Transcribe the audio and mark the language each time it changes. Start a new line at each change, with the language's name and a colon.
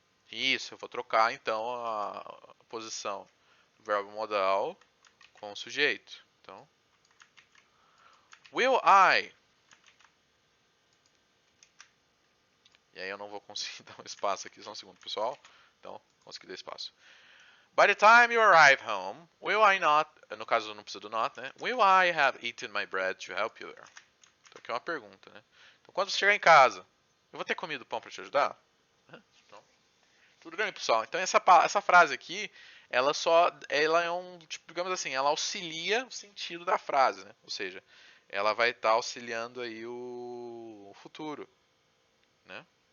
Portuguese: Isso, eu vou trocar, então, a posição do verbo modal com o sujeito. Então,
English: will I
Portuguese: E aí eu não vou conseguir dar um espaço aqui, só um segundo, pessoal. Então, consegui dar espaço.
English: By the time you arrive home, will I not...
Portuguese: No caso, não precisa do not, né?
English: Will I have eaten my bread to help you there?
Portuguese: Então aqui é uma pergunta, né? Então, quando você chegar em casa, eu vou ter comido pão para te ajudar? Então, tudo bem, pessoal? Então, essa frase aqui, ela é um, tipo, digamos assim, ela auxilia o sentido da frase, né? Ou seja, ela vai estar auxiliando aí o futuro, né?